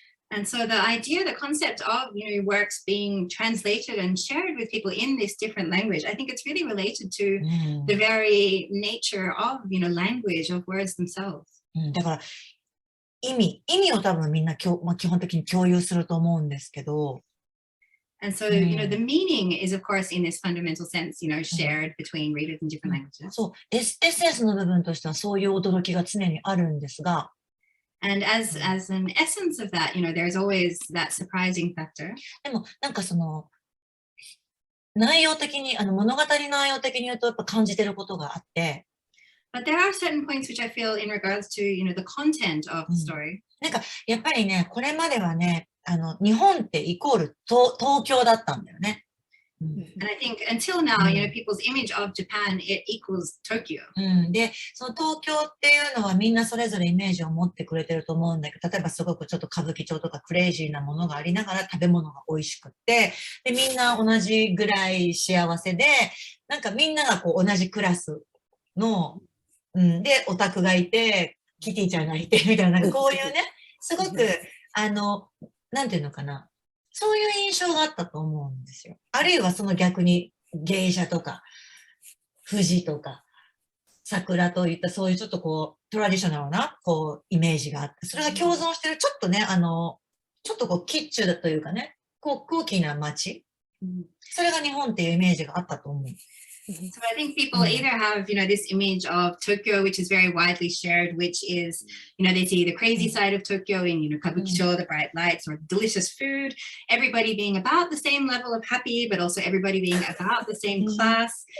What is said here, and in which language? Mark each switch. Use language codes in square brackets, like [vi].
[en] And so the idea, the concept of, works being translated and shared with people in this different language, I think it's really related to the very nature of, language, of words themselves. [ja] だから意味を多分みんな基本的に共有すると思うんですけど。 [en] And so, the meaning is, of course, in this fundamental sense, shared between readers in different languages. [ja] そう、エッセンスの部分としてはそういう驚きが常にあるんですが。 [en] And as an essence of that, there's always that surprising factor. [ja] でも、なんかその、内容的に、物語内容的に言うとやっぱ感じてることがあって。 [en] But there are certain points which I feel in regards to, the content of the story. [ja] なんか、やっぱりね、これまではね、日本ってイコール東京だったんだよね。 [en] And I think until now, people's image of Japan, it equals Tokyo. [ja] で、その東京っていうのはみんなそれぞれイメージを持ってくれてると思うんだけど、例えばすごくちょっと歌舞伎町とかクレイジーなものがありながら食べ物が美味しくって、で、みんな同じぐらい幸せで、なんかみんながこう同じクラスの、で、オタクがいて、キティちゃんがいて、みたいな、なんかこういうね、すごく、なんていうのかな。そういう印象があったと思うんですよ。あるいはその逆に芸者とか、富士とか、桜といったそういうちょっとこう、トラディショナルな、こう、イメージがあって、それが共存してる、ちょっとね、ちょっとこう、キッチュだというかね、こう、空気な街。それが日本っていうイメージがあったと思う。 [en] So I think people either have, this image of Tokyo, which is very widely shared, which is, they see the crazy side of Tokyo in, kabukicho, the bright lights, or delicious food, everybody being about the same level of happy, but also everybody being about the same class.